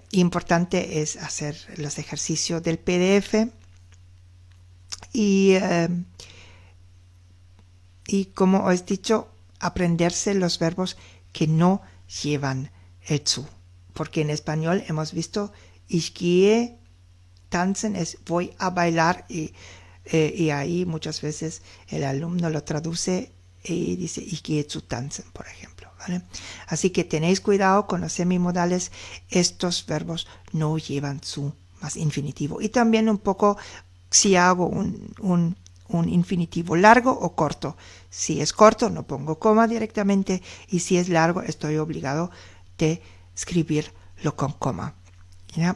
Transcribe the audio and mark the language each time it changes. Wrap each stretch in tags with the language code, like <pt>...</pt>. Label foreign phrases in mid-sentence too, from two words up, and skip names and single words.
<es>Importante es hacer los ejercicios del PDF y como os he dicho, aprenderse los verbos que no llevan el zu, porque en español hemos visto</es> <de>ich gehe tanzen</de> <es>es voy a bailar y ahí muchas veces el alumno lo traduce y dice</es> <de>ich gehe zu tanzen,</de> <es>por ejemplo, ¿vale? Así que tenéis cuidado con los semimodales, estos verbos no llevan zu más infinitivo. Y también un poco si hago un infinitivo largo o corto. Si es corto no pongo coma directamente y si es largo estoy obligado de escribirlo con coma, ¿ya?</es>